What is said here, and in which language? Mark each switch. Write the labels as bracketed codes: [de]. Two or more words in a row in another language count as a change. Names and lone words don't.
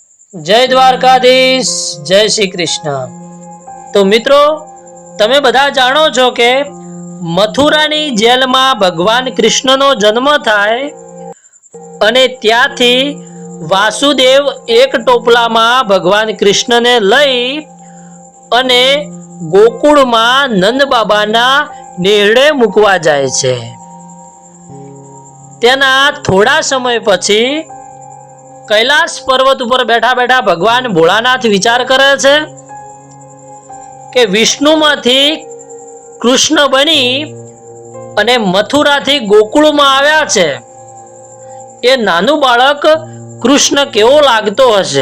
[hi] जय द्वारकाधीश, जय श्री कृष्ण। तो मित्रों, [gu] તમે બધા જાણો છો કે મથુરાની જેલમાં ભગવાન કૃષ્ણનો જન્મ થાય અને ત્યાંથી વાસુદેવ એક ટોપલામાં ભગવાન કૃષ્ણને લઈ અને ગોકુળમાં નંદ બાબાના નેહડે મૂકવા જાય છે। તેના થોડા સમય પછી કૈલાશ પર્વત પર બેઠા બેઠા ભગવાન ભોળાનાથ વિચાર કરે છે કે વિષ્ણુ માંથી કૃષ્ણ બની અને મથુરા થી ગોકુળ માં આવ્યા છે। એ નાનું બાળક કૃષ્ણ કેવો લાગતો હશે।